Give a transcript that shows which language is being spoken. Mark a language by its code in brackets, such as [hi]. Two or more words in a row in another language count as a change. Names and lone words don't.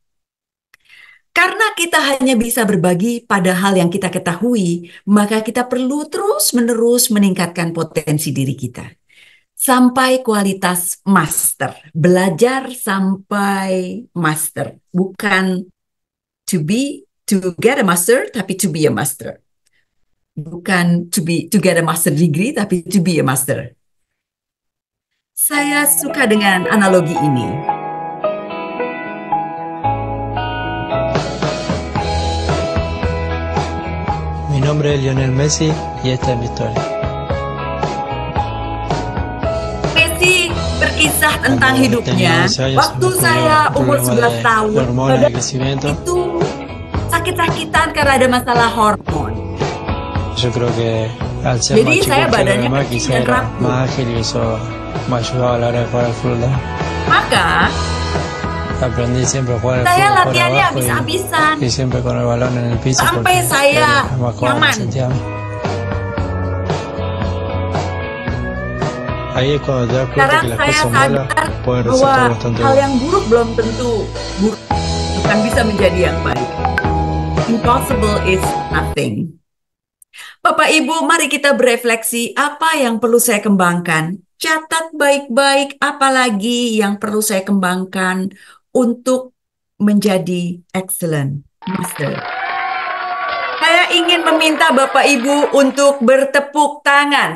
[id] Karena kita hanya bisa berbagi pada hal yang kita ketahui, maka kita perlu terus-menerus meningkatkan potensi diri kita. Sampai kualitas master. Belajar sampai master. [en] Bukan to get a master, tapi to be a master. Bukan to get a master degree, tapi to be a master. [id] Saya suka dengan analogi ini. [es] Mi nombre es Lionel Messi y esta es mi historia. [id] Messi berkisah tentang hidupnya. Waktu saya umur 11 tahun, itu sakit-sakitan karena ada masalah hormon. [es] Yo creo que al ser [id] Jadi [es] más chico [id] saya [es] que lo [id] badannya [es] demás [id] kecil [es] quizá [id] dan [es] era [id] rapuh. [es] más ágil y eso me ayudaba a la hora de jugar al fútbol. [id] Maka [es] Aprendí siempre a jugar al [id] saya [es] fútbol por [id] latihannya [es] abajo [id] habis-habisan [es] y siempre con el balón en el piso [id] sampai [es] porque [id] saya [es] era más cómodo me [id] nyaman. [es] sentía. Ahí es cuando te das cuenta [id] Sekarang [es] que las [id] saya [es] cosas malas [id] sadar [es] pueden [id] bahwa [es] resultar bastante [id] hal [es] buenas. [id] yang buruk belum tentu buruk, bukan bisa menjadi yang baik. [en] Impossible is nothing. [id] Bapak Ibu, mari kita berefleksi apa yang perlu saya kembangkan. Catat baik-baik apa lagi yang perlu saya kembangkan untuk menjadi [en] excellent master. [id] Saya ingin meminta Bapak Ibu untuk bertepuk tangan.